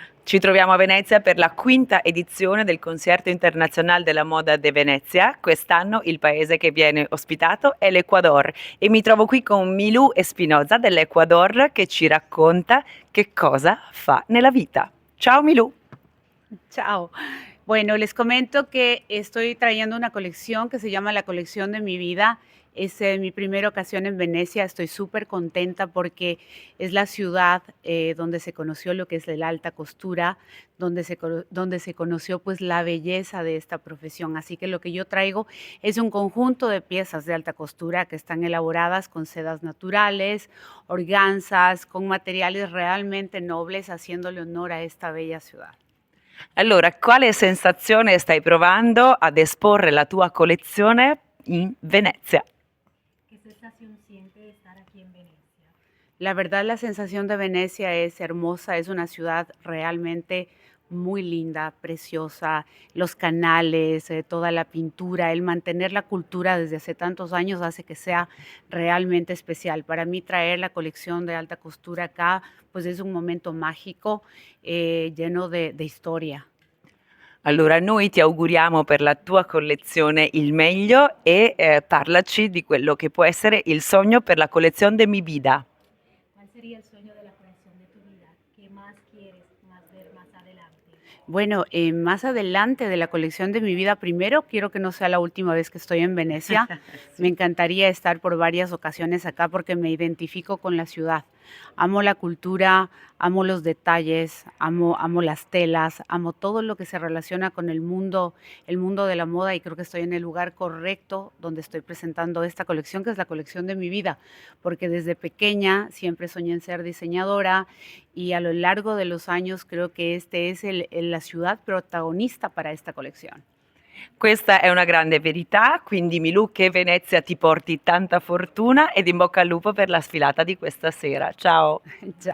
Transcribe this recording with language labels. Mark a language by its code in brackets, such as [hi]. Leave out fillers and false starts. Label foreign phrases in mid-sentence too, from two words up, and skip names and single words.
[it] Ci troviamo a Venezia per la quinta edizione del Concerto Internazionale della Moda de Venezia. Quest'anno il paese che viene ospitato è l'Ecuador e mi trovo qui con Milú Espinosa dell'Ecuador che ci racconta che cosa fa nella vita. Ciao Milú. [es] Chao. Bueno, les comento que estoy trayendo una colección que se llama la colección de mi vida. Es mi primera ocasión en Venecia. Estoy súper contenta porque es la ciudad donde se conoció lo que es la alta costura, donde se conoció pues la belleza de esta profesión. Así que lo que yo traigo es un conjunto de piezas de alta costura que están elaboradas con sedas naturales, organzas, con materiales realmente nobles, haciéndole honor a esta bella ciudad. [it] Allora, quale sensazione stai provando ad esporre la tua collezione in Venezia? [es] ¿Qué sensación siente estar aquí en Venecia? La verdad, la sensación de Venecia es hermosa, es una ciudad realmente muy linda, preciosa, los canales, toda la pintura, el mantener la cultura desde hace tantos años hace que sea realmente especial. Para mí traer la colección de alta costura acá, pues es un momento mágico, lleno de historia. [it] Allora, noi ti auguriamo per la tua collezione il meglio e parlaci di quello che può essere il sogno per la collezione [es] de mi vida. ¿Cuál sería el sueño de la colección de tu vida? ¿Qué más quieres ver más adelante? Bueno, más adelante de la colección de mi vida, primero quiero que no sea la última vez que estoy en Venecia. Me encantaría estar por varias ocasiones acá porque me identifico con la ciudad. Amo la cultura, amo los detalles, amo las telas, amo todo lo que se relaciona con el mundo de la moda, y creo que estoy en el lugar correcto donde estoy presentando esta colección, que es la colección de mi vida, porque desde pequeña siempre soñé en ser diseñadora y a lo largo de los años creo que este es la ciudad protagonista para esta colección. [it] Questa è una grande verità, quindi Milú, che Venezia ti porti tanta fortuna ed in bocca al lupo per la sfilata di questa sera. Ciao! [es] Chao.